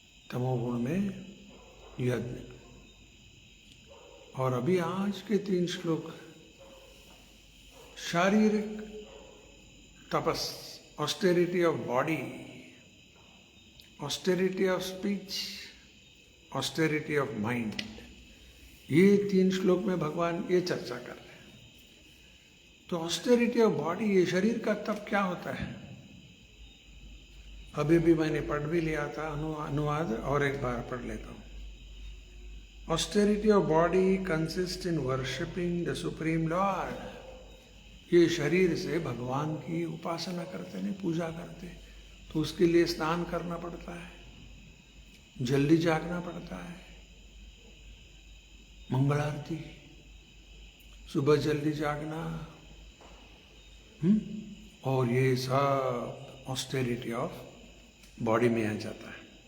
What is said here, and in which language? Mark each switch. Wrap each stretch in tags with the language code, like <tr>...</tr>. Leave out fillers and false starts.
<hi>तमोगुण में यज्ञ। और अभी आज के 3 श्लोक शारीरिक तपस, austerity of body, austerity of speech, austerity of mind, ये 3 श्लोक में भगवान ये चर्चा कर रहे हैं। तो ऑस्टेरिटी ऑफ बॉडी, ये शरीर का तप क्या होता है, अभी भी मैंने पढ़ भी लिया था, अनुवाद और एक बार पढ़ लेता हूँ।</hi> <en>Austerity of body consists in worshipping the Supreme Lord.</en> <hi>ये शरीर से भगवान की उपासना करते नहीं, पूजा करते, तो उसके लिए स्नान करना पड़ता है, जल्दी जागना पड़ता है, मंगल आरती, सुबह जल्दी जागना, और ये सब ऑस्टेरिटी ऑफ बॉडी में आ जाता है.</hi>